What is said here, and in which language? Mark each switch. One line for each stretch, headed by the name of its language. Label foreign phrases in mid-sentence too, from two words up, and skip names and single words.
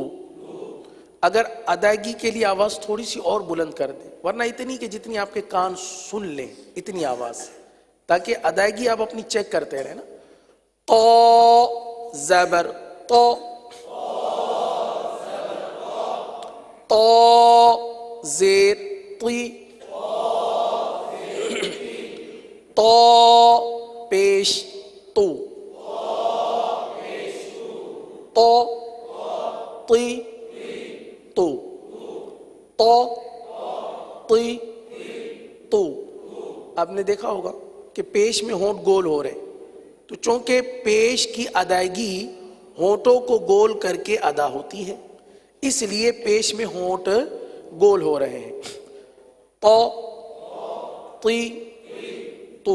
Urdu: اگر ادائیگی کے لیے آواز تھوڑی سی اور بلند کر دیں، ورنہ اتنی کہ جتنی آپ کے کان سن لیں اتنی آواز، تاکہ ادائیگی آپ اپنی چیک کرتے رہیں نا. تو زبر تو، تو زیر طی، تو پیش تو، تو طی تو. تو تی تو. آپ نے دیکھا ہوگا کہ پیش میں ہونٹ گول ہو رہے، تو چونکہ پیش کی ادائیگی ہونٹوں کو گول کر کے ادا ہوتی ہے، اس لیے پیش میں ہونٹ گول ہو رہے ہیں. تو تی تو.